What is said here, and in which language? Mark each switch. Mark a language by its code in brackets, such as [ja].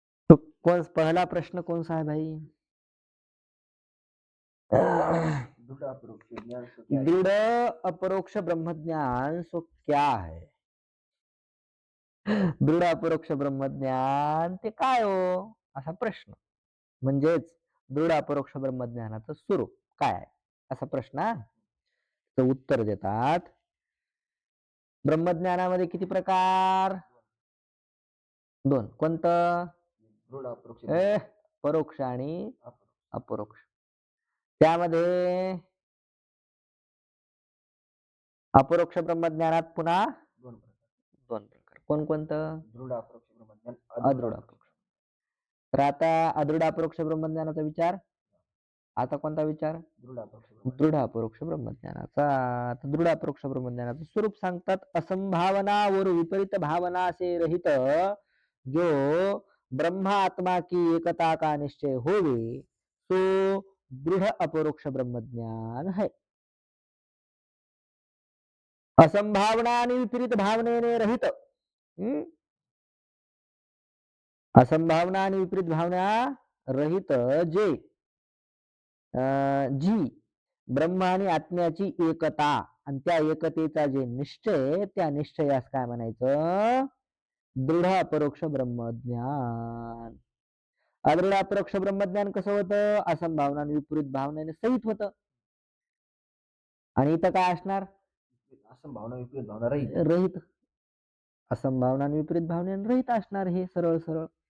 [hi] तो पहला प्रश्न कौन सा है भाई? दृढ़ अपरोक्ष ब्रह्मज्ञान सो क्या है? [mr] दृढ अपरोक्ष ब्रह्मज्ञान ते काय हो, असा प्रश्न. म्हणजेच दृढ अपरोक्ष ब्रह्मज्ञानाचं स्वरूप काय आहे, असा प्रश्न. तर उत्तर देतात, ब्रह्मज्ञानामध्ये किती प्रकार? दोन. कोणतं? परोक्ष आणि अपरोक्ष. त्यामध्ये अपरोक्ष ब्रह्मज्ञानात पुन्हा दोन प्रकार. कोणकोणतं? अदृढ अपरोक्ष. तर आता अदृढ अपरोक्ष ब्रह्मज्ञानाचा विचार. आता कोणता विचार? दृढ अपरोक्ष ब्रह्मज्ञानाचा. दृढ अपरोक्ष ब्रह्मज्ञानाचं स्वरूप सांगतात, [hi] असंभावना वर विपरीत भावना से रहित जो ब्रह्म आत्मा की एकता का निश्चय होवे तो दृढ़ अपरोक्ष ब्रह्मज्ञान है. [mr] असंभावना आणि विपरीत भावनेने रहित. असंभावना आणि विपरीत भावना रहित जे जी ब्रह्म आणि आत्म्याची एकता आणि त्या एकतेचा जे निश्चय, त्या निश्चयास काय म्हणायचं? दृढ अपरोक्ष ब्रह्मज्ञान. अदृढ अपरोक्ष ब्रह्मज्ञान कसं होतं? असंभावना आणि विपरीत भावनेने सहित होतं. आणि इथं काय असणार? असंभावना विपरीत भावना रहित. असंभावना आणि विपरीत भावनेने रहित असणार हे सरळ सरळ.